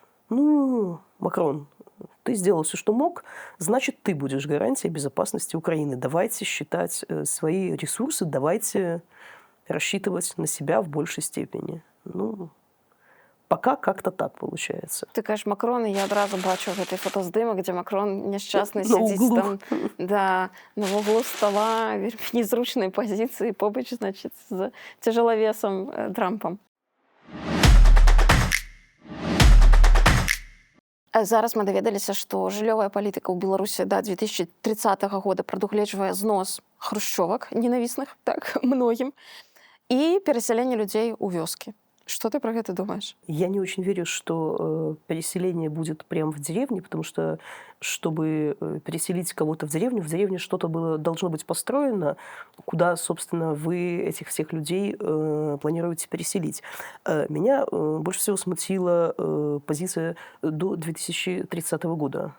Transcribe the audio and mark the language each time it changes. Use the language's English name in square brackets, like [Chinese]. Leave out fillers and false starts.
[Russian] Ну, Макрон, ты сделал все, что мог, значит, ты будешь гарантией безопасности Украины. Давайте считать свои ресурсы, давайте рассчитывать на себя в большей степени. Ну, пока как-то так получается. [Belarusian] Ты кажаш Макрон, і я одразу бачу гэты фотаздымак, дзе Макрон няшчасны сядзіць углу. там да, на вуглу стола, вельмі незручнай пазіцыі побач, значыць, з цяжалавесам Трампам. Зараз мы даведаліся, што жыллёвая палітыка ў Беларусі да 2030 года прадугледжвае знос хрушчовак ненавісных, так, многім, і перасяленне людзей у вёскі. [Russian] Что ты про это думаешь? Я не очень верю, что переселение будет прямо в деревне, потому что, чтобы переселить кого-то в деревне что-то должно быть построено, куда, собственно, вы этих всех людей планируете переселить. Меня больше всего смутила позиция до 2030 года.